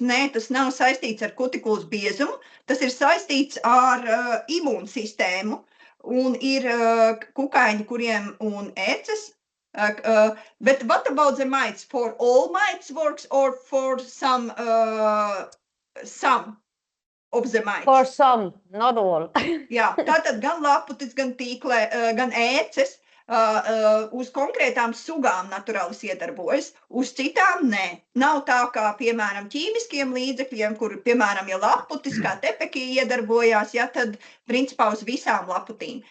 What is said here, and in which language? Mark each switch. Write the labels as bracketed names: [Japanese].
[Latvian] Nē, tas nav saistīts ar kutikulas biezumu, tas ir saistīts ar imūnsistēmu. Un ir kukaiņi, kuriem un ēces, [English] But what about the mites? For all mites works or for some of the mites? For some, not all. [Latvian] Jā, tātad gan laputis, gan tīklē, gan ēces uz konkrētām sugām naturālis iedarbojas, uz citām nē. Nav tā kā, piemēram, ķīmiskiem līdzekļiem, kur, piemēram, ja laputis kā tepekī iedarbojās, ja, tad principā uz visām laputīm.